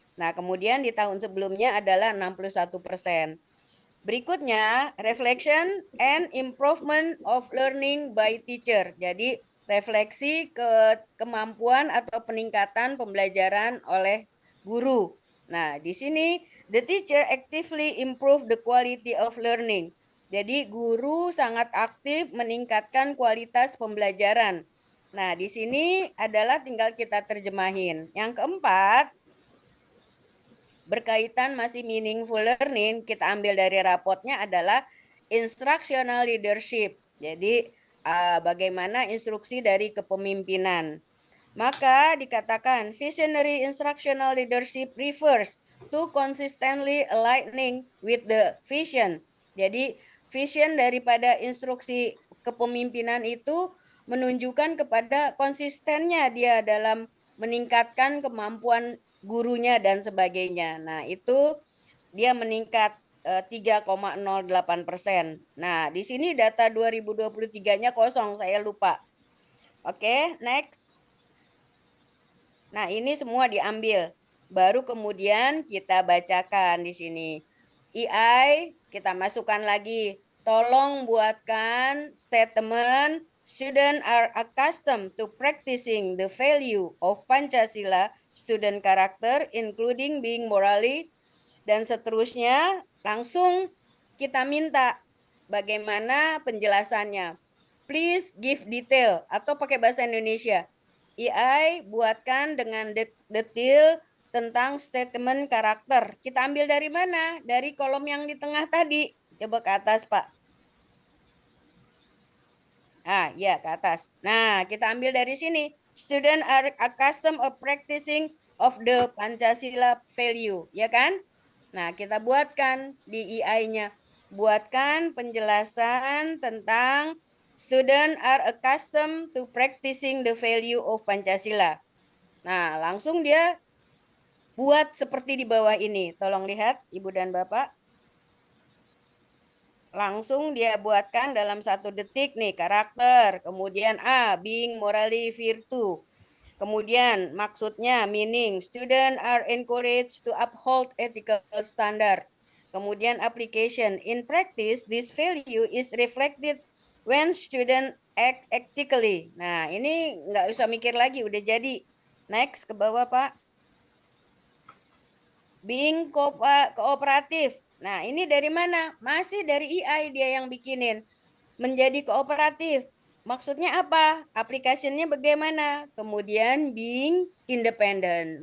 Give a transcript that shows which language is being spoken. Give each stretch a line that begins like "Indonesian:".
Indonesian: Nah, kemudian di tahun sebelumnya adalah 61%. Berikutnya,
English: reflection and improvement of learning by teacher.
Indonesian: Jadi, refleksi kemampuan atau peningkatan pembelajaran oleh guru. Nah, di sini
English: the teacher actively improve the quality of learning.
Indonesian: Jadi guru sangat aktif meningkatkan kualitas pembelajaran. Nah, di sini adalah tinggal kita terjemahin. Yang keempat, berkaitan masih meaningful learning, kita ambil dari rapotnya adalah instructional leadership. Jadi bagaimana instruksi dari kepemimpinan. Maka dikatakan
English: visionary instructional leadership refers to consistently aligning with the vision.
Indonesian: Jadi vision daripada instruksi kepemimpinan itu menunjukkan kepada konsistennya dia dalam meningkatkan kemampuan gurunya dan sebagainya. Nah, itu dia meningkat 3,08%. Nah, di sini data 2023-nya kosong, saya lupa. Oke, next. Nah, ini semua diambil. Baru kemudian kita bacakan di sini. EI kita masukkan lagi. Tolong buatkan
English: statement student are accustomed to practicing the value of Pancasila student character including being morally
Indonesian: dan seterusnya. Langsung kita minta bagaimana penjelasannya.
English: Please give detail
Indonesian: atau pakai bahasa Indonesia. EI buatkan dengan detail tentang statement karakter. Kita ambil dari mana? Dari kolom yang di tengah tadi. Coba ke atas, Pak. Ya, ke atas. Nah, kita ambil dari sini.
English: Student are accustomed of practicing of the Pancasila value,
Indonesian: ya kan? Nah, kita buatkan di EI-nya. Buatkan penjelasan tentang
English: student are accustomed to practicing the value of Pancasila.
Indonesian: Nah, langsung dia buat seperti di bawah ini. Tolong lihat, Ibu dan Bapak. Langsung dia buatkan dalam 1 detik nih, karakter. Kemudian being morally virtue. Kemudian maksudnya,
English: meaning, student are encouraged to uphold ethical standard.
Indonesian: Kemudian
English: application, in practice, this value is reflected when student act ethically.
Indonesian: Nah, ini nggak usah mikir lagi, udah jadi. Next, ke bawah, Pak. Being kooperatif. Nah, ini dari mana? Masih dari EI dia yang bikinin. Menjadi kooperatif. Maksudnya apa? Aplikasinya bagaimana? Kemudian being independent.